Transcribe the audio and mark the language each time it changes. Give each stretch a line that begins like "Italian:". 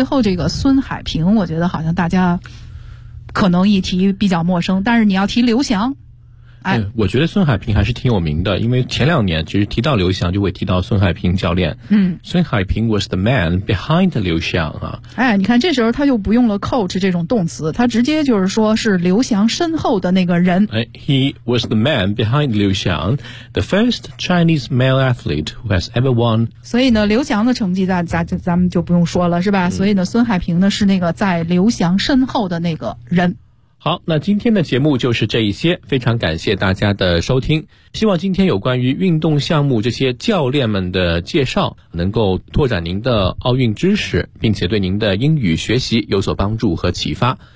Chinese: 最后这个孙海平，我觉得好像大家可能一提比较陌生，但是你要提刘翔，对，我觉得孙海平还是挺有名的，因为前两年其实提到刘翔就会提到孙海平教练。嗯，
English: 孙海平 was the man behind 刘翔啊。
Chinese: 哎，你看这时候他又不用了 coach 这种动词，他直接就是说是刘翔身后的那个人。
English: 哎 ，He was the man behind 刘翔 ，the first Chinese male athlete who has ever won。
Chinese: 所以呢，刘翔的成绩咱们就不用说了，是吧？所以呢，孙海平呢是那个在刘翔身后的那个人。好，那今天的节目就是这一些，非常感谢大家的收听，希望今天有关于运动项目这些教练们的介绍能够拓展您的奥运知识，并且对您的英语学习有所帮助和启发。